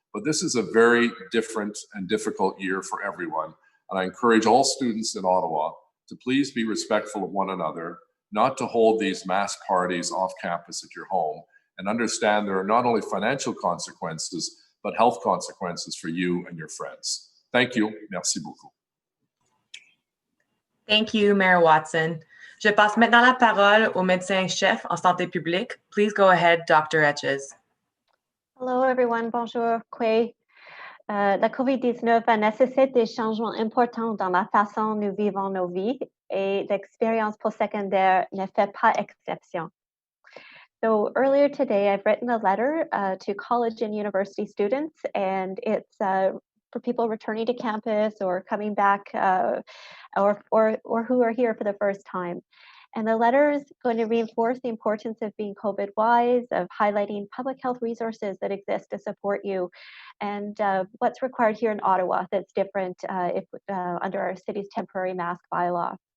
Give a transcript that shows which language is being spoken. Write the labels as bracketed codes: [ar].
[en] But this is a very different and difficult year for everyone, and I encourage all students in Ottawa to please be respectful of one another, not to hold these mass parties off campus at your home, and understand there are not only financial consequences, but health consequences for you and your friends. Thank you. [fr] Merci beaucoup. [en] Thank you, Mayor Watson. [fr] Je passe maintenant la parole au médecin-chef en santé publique. [en] Please go ahead, Dr. Etches. Hello, everyone. [fr] Bonjour. La COVID-19 nécessite des changements importants dans la façon dont nous vivons nos vies et l'expérience post-secondaire ne fait pas exception. [en] So earlier today, I've written a letter to college and university students, and it's for people returning to campus or coming back or who are here for the first time. And the letter is going to reinforce the importance of being COVID-wise, of highlighting public health resources that exist to support you, and what's required here in Ottawa that's different under our city's temporary mask bylaw.